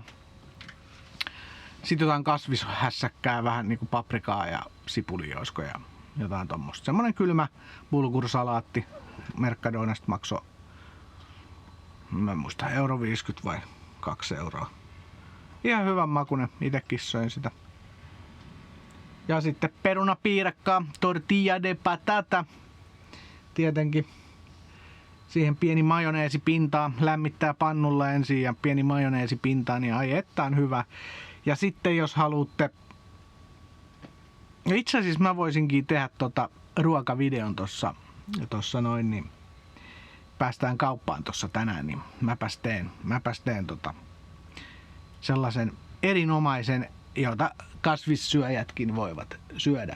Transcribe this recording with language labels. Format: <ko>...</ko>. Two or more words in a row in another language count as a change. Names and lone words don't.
<fi>Sitten jotain kasvishässäkkää, vähän niinku paprikaa ja sipulioisko ja jotain tommosta. Semmonen kylmä bulgursalaatti. Mercadonasta maksoi, mä en muista, €1,50 vai 2 euroa. Ihan hyvän makuinen, itekin söin sitä. Ja sitten perunapiirakkaa,</fi> <es>tortilla de patata.</es> <fi>Tietenkin siihen pieni majoneesipintaa, lämmittää pannulla ensin ja pieni majoneesipintaa, niin ai että on hyvä. Ja sitten jos haluatte, itse asiassa mä voisinkin tehdä ruokavideon tossa Ja tossa noin, niin päästään kauppaan tossa tänään, niin mäpäs teen sellaisen erinomaisen, jota kasvissyöjätkin voivat syödä.</fi>